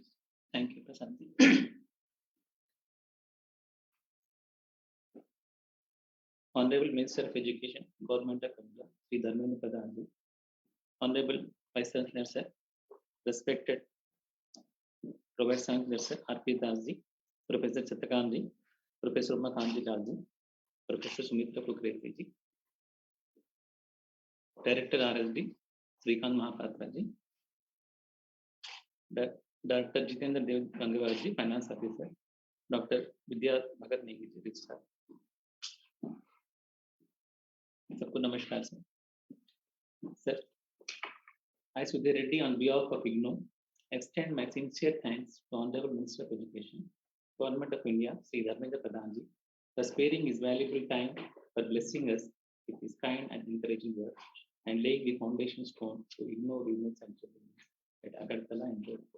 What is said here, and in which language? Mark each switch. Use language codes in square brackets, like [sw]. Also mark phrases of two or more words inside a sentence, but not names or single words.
[en] Thank you, Prasanthi. Honorable Minister of Education, Government of India, Shri Dharmendra Pradhan, Honorable Vice Chancellor Sir, respected Vice Chancellor Sir R.P. Das ji, Professor Chatakam ji, Professor Uma Kanji Lal ji, Professor Sumitra Kukreti ji, Director RSD, Srikant Mahapatra ji, Dr. Jitendra Dev Gangawar ji, Finance Officer, Dr. Vidya Bhagat Negi ji, Registrar. [hi] सबको नमस्कार sir. [en] Sir, I Sudhir Reddy on behalf of IGNOU extend my sincere thanks to Honorable Minister of Education, Government of India, Shri Dharmendra Pradhan ji, for sparing his valuable time for blessing us with his kind and encouraging words and laying the foundation stone to IGNOU Regional Center at Agartala and Jodhpur.